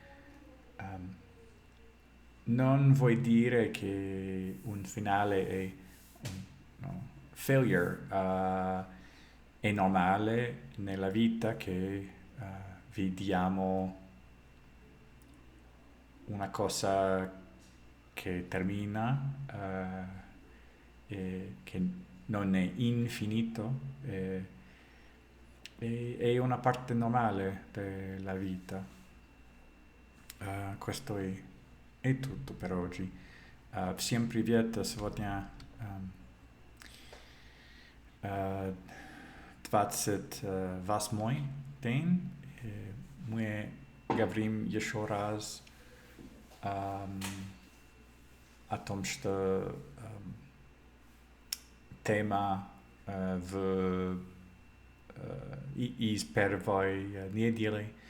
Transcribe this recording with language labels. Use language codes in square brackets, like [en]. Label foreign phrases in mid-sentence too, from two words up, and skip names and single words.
[it] non vuoi dire che un finale è failure, è normale nella vita che vediamo una cosa che termina e che non è infinito, è una parte normale della vita. Questo è tutto per oggi. [ru] Всем привет! Сегодня 28-й день. Мы говорим еще раз о том, что тема из первой недели.